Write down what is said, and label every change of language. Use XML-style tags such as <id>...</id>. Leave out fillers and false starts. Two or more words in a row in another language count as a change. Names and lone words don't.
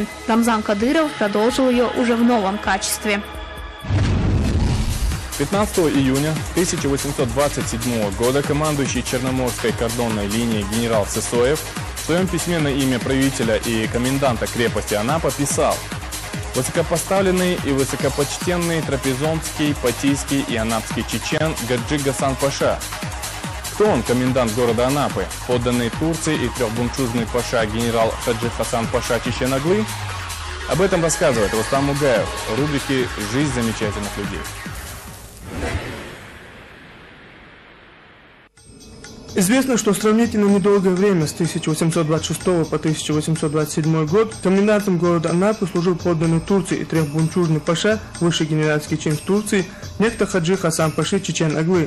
<ru>Рамзан Кадыров продолжил ее уже в новом качестве. 15 июня 1827 года командующий Черноморской кордонной линией генерал Сысоев в своем письме на имя правителя и коменданта крепости Анапа писал: «Высокопоставленный и высокопочтенный трапезонский, патийский и анапский чечен Гаджи Гасан Паша». Кто он, комендант города Анапы, подданный Турции и трехбунчужный паша генерал Хаджи Хасан Паша Чечен-Аглы? Об этом рассказывает Рустам Мугаев в рубрике «Жизнь замечательных людей». Известно, что сравнительно недолгое время, с 1826 по 1827 год, комендантом города Анапы служил подданный Турции и трехбунчужный паша, высший генеральский чин в Турции, некто Хаджи Хасан Паши Чечен-Аглы.</ru>